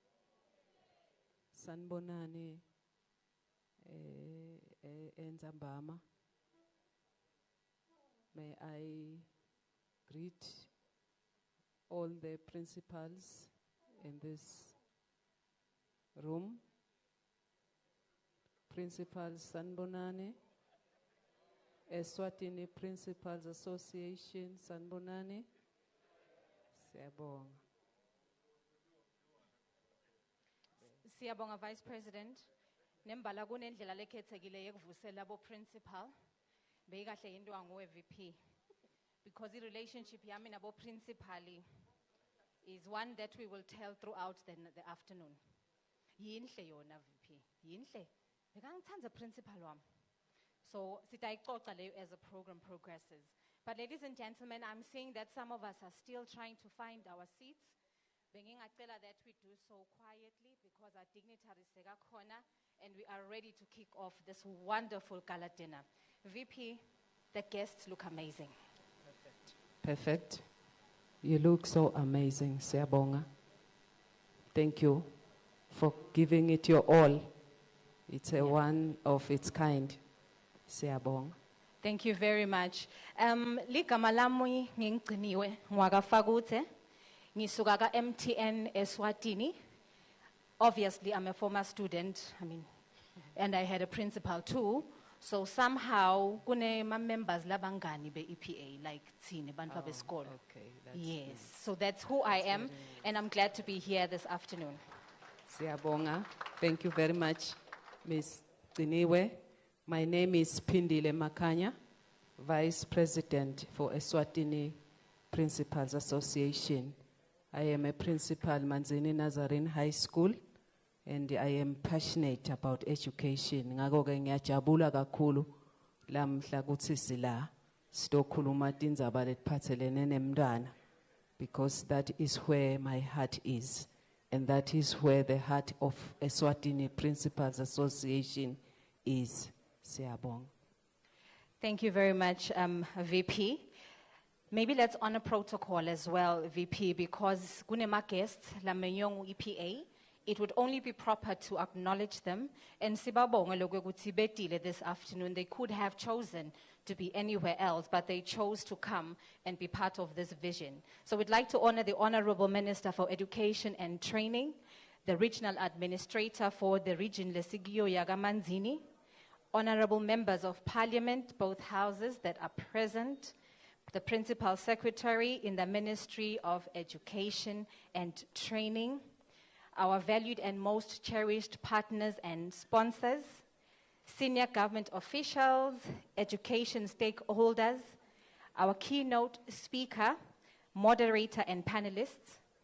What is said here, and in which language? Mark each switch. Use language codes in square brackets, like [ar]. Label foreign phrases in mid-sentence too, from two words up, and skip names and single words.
[ss] Sanibonani enzambama. [en] May I greet all the principals in this room. [ss] Principal Sanbonani, Eswatini Principals Association Sanbonani. Siyabonga. Siyabonga [en] Vice President. [ss] Nembala kunendlela lekhethekile yekuvusela labo principal. Beyikahle into angowe VP. [en] Because the relationship [ss] yami nabo principali [en] is one that we will tell throughout the afternoon. [ss] Yinhle yona VP. Yinhle. Bekangithanda principal wami. [en] So [ss] sitayixoxa leyo [en] as the program progresses. But ladies and gentlemen, I'm seeing that some of us are still trying to find our seats. Bengingacela that we do so quietly because our dignitaries sekakhona and we are ready to kick off this wonderful gala dinner. VP, the guests look amazing. Perfect. You look so amazing, Siyabonga. Thank you for giving it your all. It's a one of its kind. Siyabonga. Thank you very much. [ss] Ligama lami ngingciniwe ngwakafakuthe. Ngisuka ka MTN Eswatini. [en] Obviously, I'm a former student. And I had a principal too. So somehow, [ss] kune ma members labangani be EPA like tsine bantu besikolo. [en] Okay, yes. nice. So that's who I am, and I'm glad to be here this afternoon. Siyabonga. Thank you very much, Ms. Tiniwe. My name is Pindile Makanya, Vice President for Eswatini Principals Association. I am a principal Manzini Nazarene High School, and I am passionate about education. [ss] Ngako-ke ngiyajabula kakhulu lamhla kuthi sila sitokhuluma tindzaba letiphatselene nemntwana, [en] because that is where my heart is, and that is where the heart of Eswatini Principals Association is. [ss] Siyabonga. [en] Thank you very much, VP. Maybe let's honor protocol as well, VP, because [ss] kunema guests lamenyong EPA. [en] It would only be proper to acknowledge them. [ss] And sibabonga lokwekuthi betile [en] this afternoon. They could have chosen to be anywhere else, but they chose to come and be part of this vision. So we'd like to honor the Honorable Minister for Education and Training, the Regional Administrator for the region [ss] Lesigio Yagamanzini, [en] Honorable Members of Parliament, both houses that are present, the Principal Secretary in the Ministry of Education and Training, our valued and most cherished partners and sponsors, senior government officials, education stakeholders, our keynote speaker, moderator and panelists,